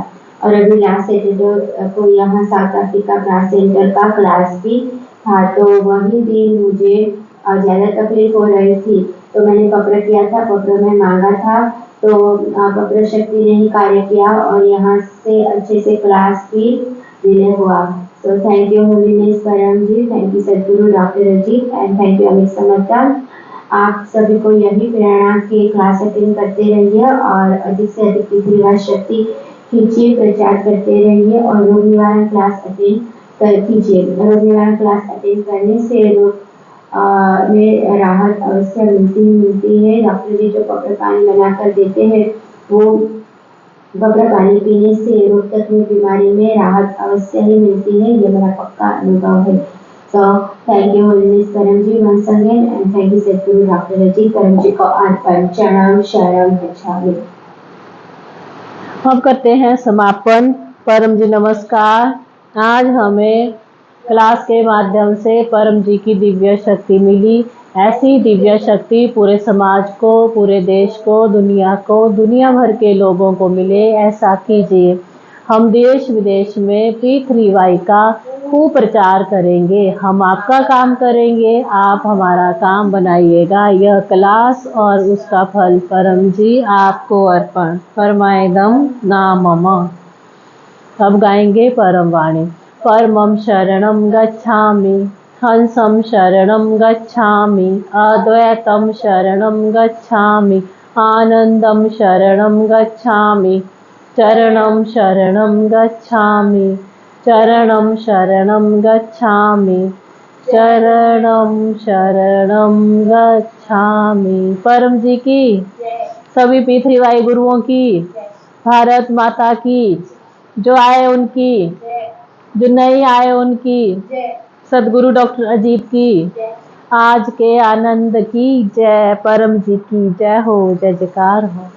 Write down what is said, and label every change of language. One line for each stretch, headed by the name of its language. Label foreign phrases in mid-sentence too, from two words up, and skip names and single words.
Hindi: और अभी
English: last Saturday
Hindi: को यहाँ साउथ अफ्रीका ब्रास सेंटर का क्लास भी था, तो वही दिन मुझे ज़्यादा तकलीफ हो रही थी। तो मैंने पप्पर किया था, पप्पर में मांगा था, तो पप्पर शक्ति ने ही कार्य किया और यहाँ से अच्छे से क्लास भी डिले हुआ।
English: So thank you होलीनेस परम जी, thank you सदगुरु डॉक्टर अजीत and thank you अमित समर्था।
Hindi: आप सभी को यही प्रेरणा की
English: class attend
Hindi: करते रहिए और अधिक से अधिक P3Y शक्ति कीजिए, प्रचार करते रहिए और रोग निवारण
English: class attend
Hindi: कीजिए। रोग निवारण
English: class attend
Hindi: करने से रोग में राहत अवश्य मिलती है। डॉक्टर जी जो पप्पर पानी बनाकर देते हैं वो पप्पर पानी पीने से रोग तत्व बीमारी में राहत अवश्य ही मिलती है, ये मेरा पक्का अनुभव है।
English: So thank you होलीनेस परम जी once again and thank you सदगुरु डॉक्टर अजीत
Hindi: परम जी को अर्पण
Sanskrit: चरणम शरणम गच्छामि।
Hindi: अब करते हैं समापन। परम जी नमस्कार। आज हमें क्लास के माध्यम से परम जी की दिव्य शक्ति मिली। ऐसी दिव्य शक्ति पूरे समाज को, पूरे देश को, दुनिया भर के लोगों को मिले, ऐसा कीजिए। हम देश विदेश में P3Y का खूब प्रचार करेंगे। हम आपका काम करेंगे, आप हमारा काम बनाइएगा। यह क्लास और उसका फल परम जी आपको अर्पण। परमायदम नामम। अब गाएंगे परम वाणी।
Sanskrit: परमं शरणं गच्छामि, हंसं शरणं गच्छामि, अद्वैतं शरणं गच्छामि, आनंदं शरणं गच्छामि, चरणं शरणं गच्छामि, चरणं शरणं गच्छामि, चरणं शरणं गच्छामि।
Hindi: परम जी की, सभी P3Y गुरुओं की, भारत माता की, जो आए उनकी, जो नहीं आए उनकी, सदगुरु डॉक्टर अजीत की, आज के आनंद की जय, परम जी की जय हो, जय जयकार हो।